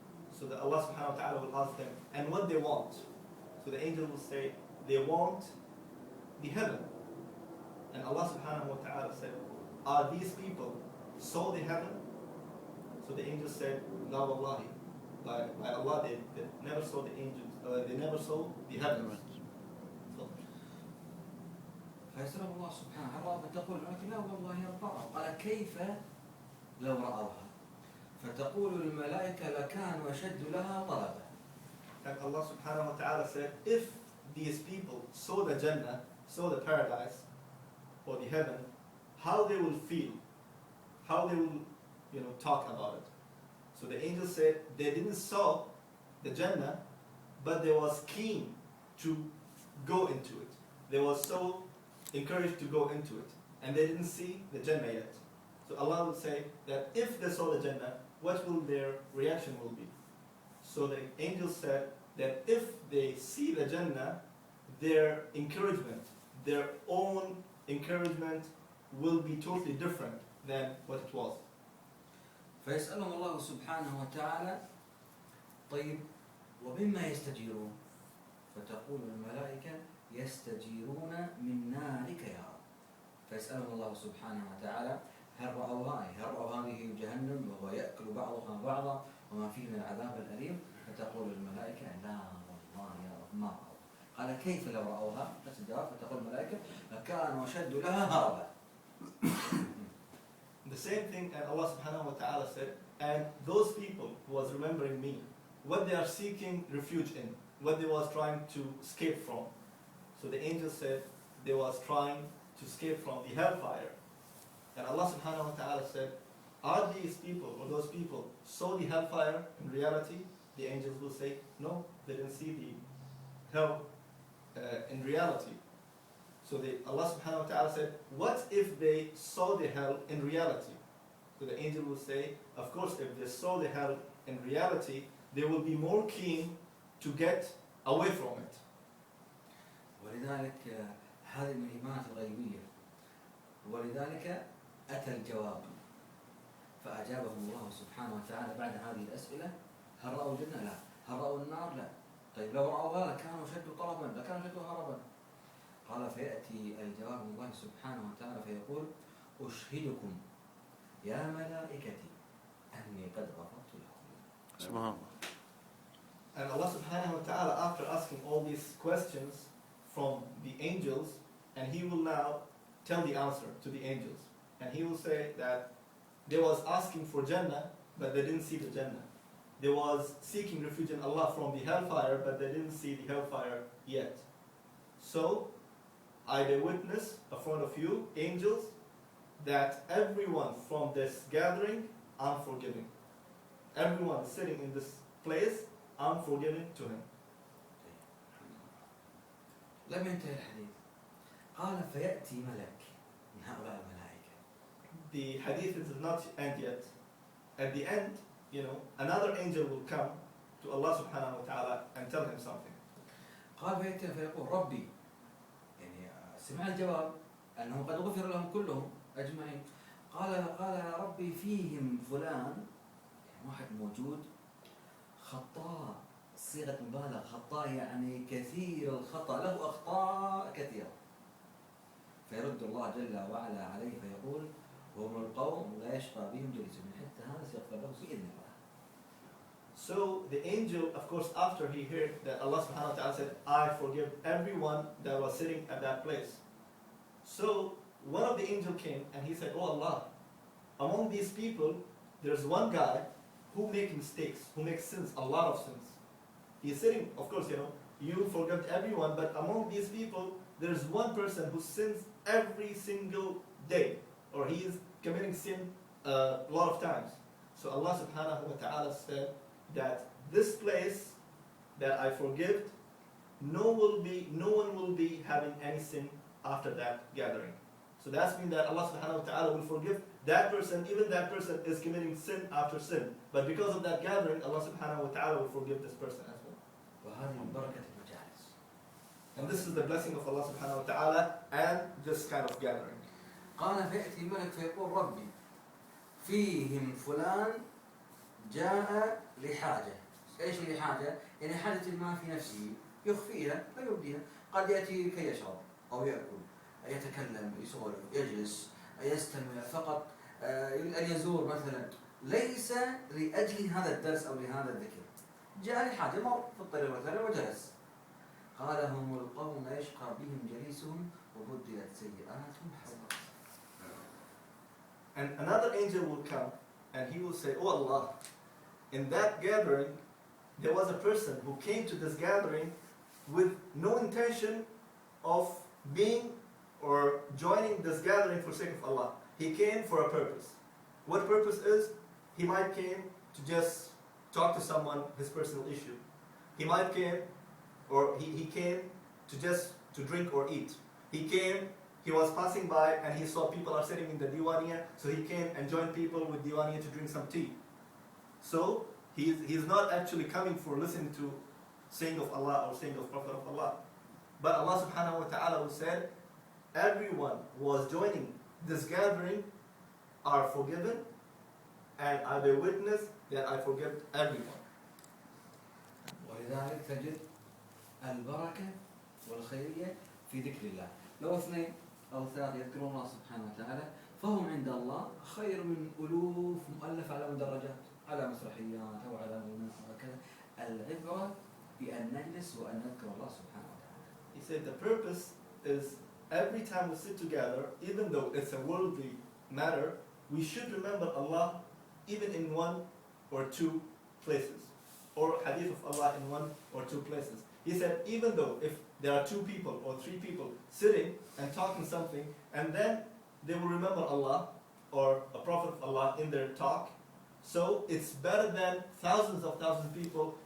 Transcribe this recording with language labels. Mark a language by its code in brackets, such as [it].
[en] So that Allah subhanahu wa ta'ala will ask them, and what they want. So the angel will say, they want the heaven. And Allah subhanahu wa ta'ala said, are these people saw the heaven? So the angel said, [ar] La wallahi. [en] By Allah, they never saw the angels, they never saw the heavens. So, [ar] فيسأل الله سبحانه هل رأوا؟ فتقول الملائكة لا والله يا رب رأوا. قال كيف لو رأوها؟ فتقول الملائكة لكانوا أشد لها طلبا. [en] And Allah subhanahu wa ta'ala said, if these people saw the Jannah, saw the paradise, or the heaven, how they will feel, how they will talk about it. So the angel said they didn't saw the Jannah, but they was keen to go into it. They was so encouraged to go into it, and they didn't see the Jannah yet. So Allah will say that if they saw the Jannah, what will their reaction will be? So the angel said that if they see the Jannah, their encouragement, their own encouragement will be totally different than what it was. [ar] فيسألهم الله سبحانه وتعالى طيب ومما يستجيرون فتقول الملائكة يستجيرون من نارك يا رب. فيسألهم الله سبحانه وتعالى هل رأوها هل رأوا هذه جهنم وهو يأكل بعضها بعضا وما فيه من العذاب الأليم. فتقول الملائكة لا والله يا رب ما رأوا. قال كيف لو رأوها؟ نفس الجواب. فتقول الملائكة لكانوا أشد لها هربا. [en] The same thing, and Allah subhanahu wa ta'ala said, and those people who was remembering me, what they are seeking refuge in, what they was trying to escape from. So the angel said they was trying to escape from the hellfire. And Allah subhanahu wa ta'ala said, are these people, or those people, saw the hellfire in reality? The angels will say, no, they didn't see the hell in reality. So Allah subhanahu wa ta'ala said, what if they saw the hell in reality? So the angel will say, of course, if they saw the hell in reality, they will be more keen to get away from it. [ar] ولذلك هذه من الإيمانات الغيبية. ولذلك أتى الجواب فأجابهم الله سبحانه وتعالى بعد هذه الأسئلة هل رأوا الجنة؟ لا. هل رأوا النار؟ لا. طيب لو رأوها لكانوا شدوا طلبا لكانوا شدوا هربا. قال فيأتي الجواب من الله سبحانه وتعالى فيقول أشهدكم يا ملائكتي أني قد غفرت لهم. سبحان الله. [en] And Allah subhanahu wa ta'ala, after asking all these questions from the angels, and He will now tell the answer to the angels. And He will say that they was asking for Jannah, but they didn't see the Jannah. They was seeking refuge in Allah from the hellfire, but they didn't see the hellfire yet. So, I bear witness in front of you, angels, that everyone from this gathering, I'm forgiving. Everyone sitting in this place, I'm forgiving to him. [ar] لم ينتهي الحديث. قال فيأتي ملك من هؤلاء الملائكة. [en] The hadith is not end yet. At the end, another angel will come to Allah subhanahu wa ta'ala and tell him something. [ar] قال فيأتي فيقول ربي يعني سمع الجواب أنه قد غفر لهم كلهم أجمعين. قال يا ربي فيهم فلان يعني واحد موجود خطاء صيغة مبالغة خطاء يعني كثير الخطأ له أخطاء كثيرة. فيرد الله جل وعلا عليه فيقول هم القوم لا يشقى بهم جليسهم حتى هذا سيغفر له بإذن الله. [en] So the angel, of course, after he heard that Allah subhanahu wa ta'ala said, I forgive everyone that was sitting at that place. So one of the angels came and he said, oh Allah, among these people, there's one guy who makes mistakes, who makes sins, a lot of sins. He's sitting, of course, you forgive everyone, but among these people, there's one person who sins every single day, or he is committing sin a lot of times. So Allah subhanahu wa ta'ala said that this place that I forgive, no one will be having any sin after that gathering. So that's mean that Allah subhanahu wa ta'ala will forgive that person, even that person is committing sin after sin. But because of that gathering, Allah subhanahu wa ta'ala will forgive this person as well. [ar] وهذه من بركة المجالس. [en] And this is the blessing of Allah subhanahu wa ta'ala and this kind of gathering. [ar] قال فيأتي الملك فيقول ربي فيهم فلان جاء لحاجة. ايش لحاجة؟ يعني حاجة ما في نفسه يخفيها لا يبديها. قد يأتي كي يشرب أو يأكل يتكلم يسولف يجلس يستمع فقط يريد أن يزور مثلا ليس لأجل هذا الدرس أو لهذا الذكر. جاء لحاجة مر في الطريق مثلا وجلس. قال هم القوم لا يشقى بهم جليسهم وبدلت سيئاتهم حسنات. [en] And another angel will come and he will say, oh Allah, in that gathering there was a person who came to this gathering with no intention of being or joining this gathering for sake of Allah. He came for a purpose. What purpose is? He might came to just talk to someone his personal issue. He might came or he came to drink or eat. He was passing by and he saw people are sitting in the Dewaniya, so he came and joined people with Dewaniya to drink some tea. So he's not actually coming for listening to saying of Allah or saying of Prophet of Allah. But Allah subhanahu wa ta'ala said, everyone who was joining this gathering are forgiven, and I bear witness that I forgive everyone. [ar] ولذلك تجد البركة والخيرية في ذكر الله. لو اثنين أو ثلاثة يذكرون الله سبحانه وتعالى فهم عند الله خير من ألوف مؤلفة على مدرجات، على مسرحيات أو على غناء وهكذا. العبرة بأن نجلس وأن نذكر الله سبحانه وتعالى. [en] He said the purpose is every time we sit together, even though it's a worldly matter, we should remember Allah even in one or two places, or hadith of Allah in one or two places. He said even though if there are two people or three people sitting and talking something, and then they will remember Allah or a prophet of Allah in their talk, so it's better than thousands of people.